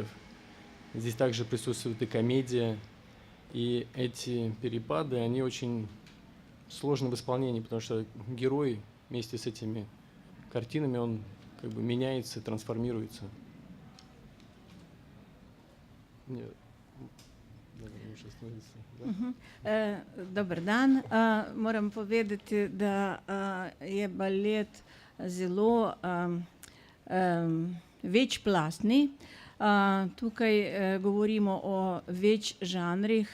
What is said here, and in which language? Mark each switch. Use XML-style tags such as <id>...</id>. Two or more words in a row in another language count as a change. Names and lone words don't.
<ru>Здесь также присутствует и комедия, и эти перепады, они очень сложны в исполнении, потому что герой вместе с этими картинами, он как бы меняется, трансформируется. Нет.</ru> <sl>Dober dan. Moram povedati, da je balet zelo večplastni. Tukaj govorimo o več žanrih.</sl>